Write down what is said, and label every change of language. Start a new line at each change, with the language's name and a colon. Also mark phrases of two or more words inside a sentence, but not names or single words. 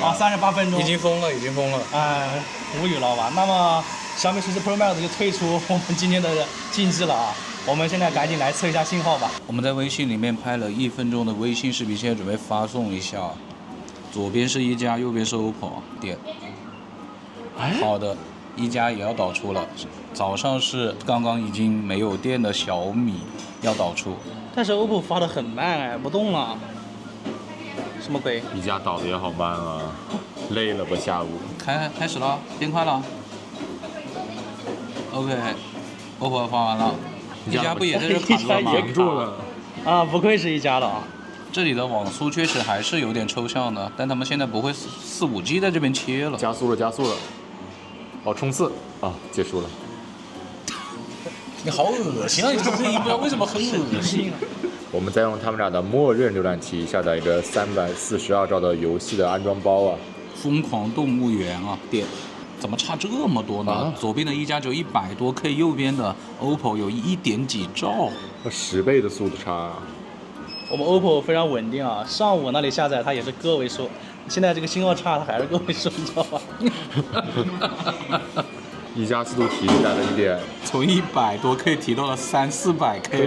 Chinese: 啊，38分鐘，已經瘋了，已經瘋了，哎，無語了吧？那麼小米17 Pro Max 就退出我們今天的競技了啊！我們現在趕緊來測一下信號吧。我們在微信裡面拍了1分鐘的微信視頻，現在準備發送一下。左邊是一加，右邊是 OPPO，點。 好的，一加也要導出了。早上是剛剛已經沒有電的小米要導出，但是 OPPO 發得很慢哎，不動了。什麼鬼？一加導的也好慢啊，累了吧下午？開始了，變快了。OK，OPPO 發完了，一加不也在這卡住了嗎？停住了。啊，不愧是一加的啊。這裡的網速確實還是有點抽象的，但他們現在不會4-5G 在這邊切了。加速了，加速了。哦，衝刺啊，結束了。你好惡心啊！你這個聲音不知道為什麼很惡心。我們再用他們倆的默認瀏覽器下載一個342兆的遊戲的安裝包啊！瘋狂動物園啊，點怎麼差這麼多呢？左邊的一加只有100多 K，右邊的 OPPO 有1點幾兆，10倍的速度差。我們 OPPO 非常穩定啊，上午那裡下載它也是个位数，现在这个信号差它还是个位数，你知道吧？一加速度提起来了1点，從100多 K 提到了300-400 K，